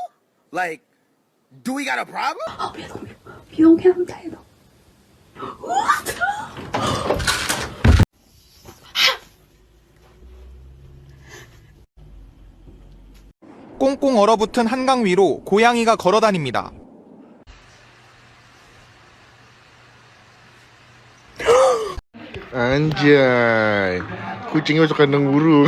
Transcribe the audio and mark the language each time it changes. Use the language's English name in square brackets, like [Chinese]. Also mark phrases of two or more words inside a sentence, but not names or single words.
[English] Like, do we got a problem? You don't get on the table. [Korean] 꽁꽁 얼어붙은 한강 위로 고양이가 걸어다닙니다. [Indonesian] Anjay, kucingnya masuk kandang burung.